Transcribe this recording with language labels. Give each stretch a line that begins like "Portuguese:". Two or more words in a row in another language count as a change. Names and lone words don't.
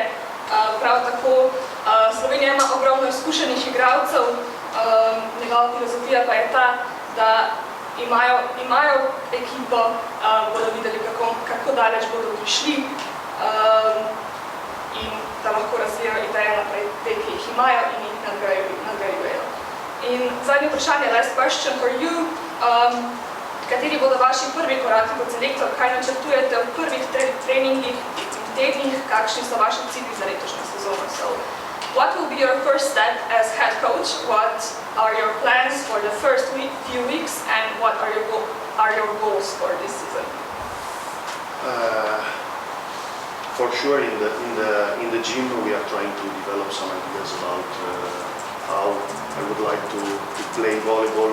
Slovenian: Prav tako Slovenija ima ogromno izkušenih igralcev, njegova filozofija pa je ta, da imajo ekipo, bodo videli, kako daleč bodo prišli in da lahko razvijajo ideje naprej te, ki jih imajo in jih nadgrajujejo. In zadnje vprašanje,
English: last question for you.
Slovenian: Kateri bodo vaši prvi koraki kot selektor, kaj načrtujete v prvih treningih in tednih, kakšni so vaši cilji za letošnjo sezono?
English: So, what will be your first step as head coach? What are your plans for the first few weeks, and what are your goals for this season? For sure, in the gym we are trying to develop some ideas about how I would like to play volleyball.